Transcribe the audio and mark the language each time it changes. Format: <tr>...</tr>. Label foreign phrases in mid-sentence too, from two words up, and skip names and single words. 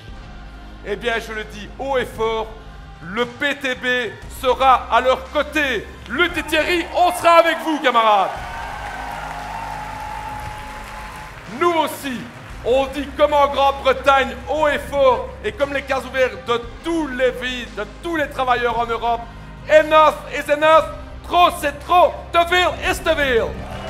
<fr>Eh bien, je le dis haut et fort, le PTB sera à leur côté. Lutte et Thierry, on sera avec vous, camarades. Nous aussi, on dit comme en Grande-Bretagne, haut et fort, et comme les cases ouvertes de tous les pays, de tous les travailleurs en Europe,</fr> <en>enough is enough,</en> <fr>trop c'est trop,</fr> <nl>te veel is te veel.</nl>